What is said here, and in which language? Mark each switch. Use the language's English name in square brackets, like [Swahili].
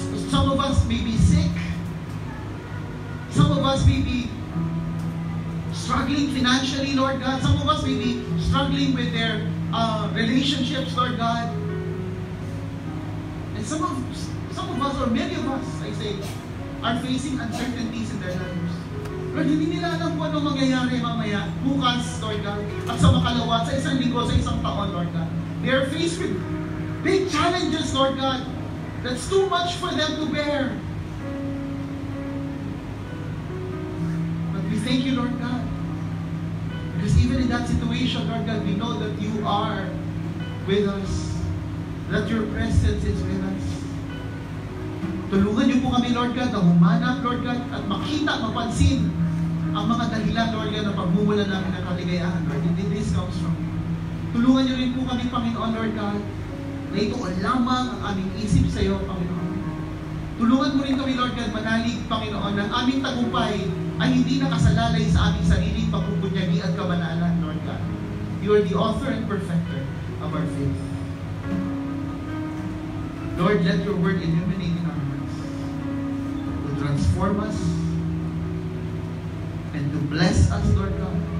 [English] Some of us may be sick. Some of us may be struggling financially, Lord God. Some of us may be struggling with their relationships, Lord God. And some of us, or many of us, I say, are facing uncertainties in their lives. [Filipino] Lord, hindi nila alam kung ano mangyayari mamaya, bukas, Lord God, at sa makalawa, sa isang linggo, sa isang taon, Lord God. [English] They are faced with big challenges, Lord God, that's too much for them to bear. But we thank you, Lord God, because even in that situation, Lord God, we know that you are with us, that your presence is with us. [Filipino] Tulungan niyo po kami, Lord God, na humanap, Lord God, at makita, mapansin ang mga dahilan, Lord God, na pagmumulan namin ng kaligayahan, Lord. [English] Indeed, this comes from you. [Filipino] Tulungan niyo rin po kami, Panginoon, Lord God, na ito lamang ang aming isip sa iyo, Panginoon. Tulungan mo rin kami, Lord God, manalig, Panginoon, ng aming tagumpay ay hindi nakasalalay sa aming sariling pagpupunyagi at kabanalan, Lord God. [English] You are the author and perfecter of our faith. Lord, let your word illuminate in our hearts, to transform us, and to bless us, Lord God.